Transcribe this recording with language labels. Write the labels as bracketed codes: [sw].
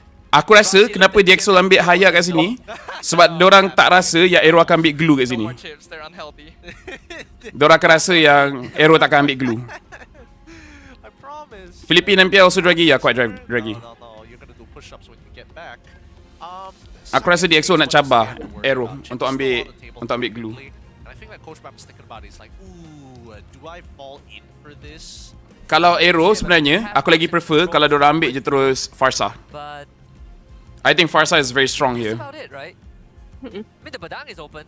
[ms] Aku rasa kenapa DXO ambil Haya kat sini sebab diorang tak rasa yang Aero akan ambil glue kat sini. [en] No more chips, they're unhealthy. [ms] Diorang akan rasa yang Aero takkan ambil glue. [en] I promise. Philippine MPL also draggy. Ya, quite draggy. No. You're gonna do push-ups when you get back. [ms] Aku rasa DXO nak cabar Aero untuk ambil glue. [en] And I think that Coach Bam is thinking about it. He's like, ooh, do I fall in for this? [ms] Kalau Aero sebenarnya, aku lagi prefer kalau diorang ambil je terus Farsa. [en] But I think Farsa is very strong here. that's about it, right? I mean, the Badang is open.